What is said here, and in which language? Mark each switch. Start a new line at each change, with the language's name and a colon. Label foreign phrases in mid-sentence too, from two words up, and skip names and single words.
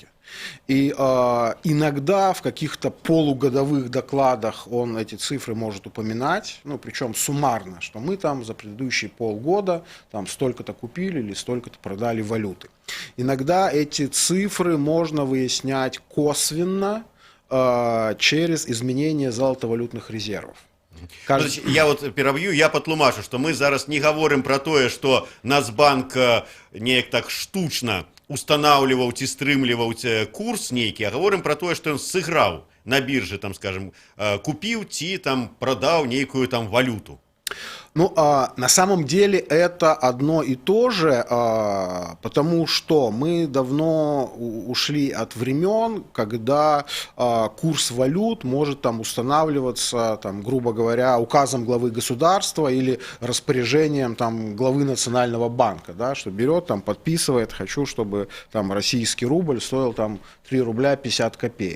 Russian: И иногда в каких-то полугодовых докладах он эти цифры может упоминать, причем суммарно, что мы там за предыдущие полгода там столько-то купили или столько-то продали валюты. Иногда эти цифры можно выяснять косвенно через изменение золотовалютных резервов.
Belarusian: Я пераб'ю, я патлумачу, што мы зараз не гаворым пра тое, што Нацбанк неяк так штучна устанаўліваў ці стрымліваў курс нейкі, а гаворым пра тое, што ён сыграў на біржы, там, скажем, купіў ці там прадаў нейкую там валюту.
Russian: На самом деле это одно и то же, потому что мы давно ушли от времен, когда курс валют может там устанавливаться, там, грубо говоря, указом главы государства или распоряжением там, главы Национального банка, да, что берет, там, подписывает, хочу, чтобы там, российский рубль стоил там, 3 рубля 50 копеек.